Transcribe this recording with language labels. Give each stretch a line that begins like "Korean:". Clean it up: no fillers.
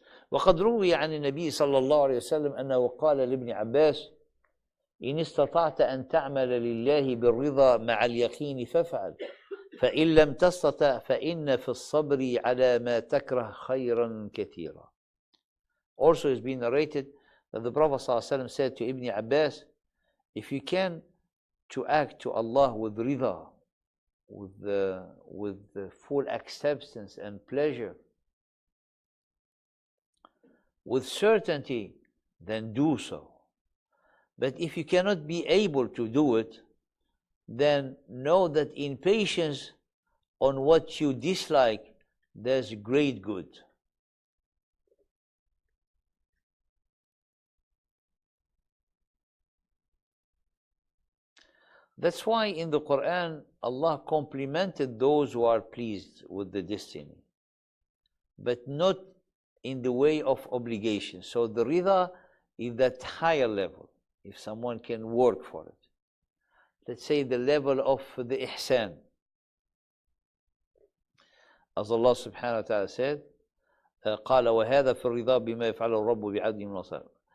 Arabic: وقد روي عن النبي صلى الله عليه وسلم أنه قال لابن عباس: إن استطعت أن تعمل لله بالرضا مع اليقين فافعل، فإن لم تستطع فإن في الصبر على ما تكره خيرا كثيرا.
English: Also has been narrated that the Prophet ﷺ said to Ibn Abbas, if you can to act to Allah with rida, with the full acceptance and pleasure, with certainty, then do so. But if you cannot be able to do it, then know that in patience on what you dislike, there's great good. That's why in the Quran, Allah complimented those who are pleased with the destiny, but not in the way of obligation. So the rida is that higher level, if someone can work for it. Let's say the level of the ihsan. As Allah subhanahu wa ta'ala said,
Arabic: قال وهذا في الرضا بما يفعله الرب بعبده من الصالح.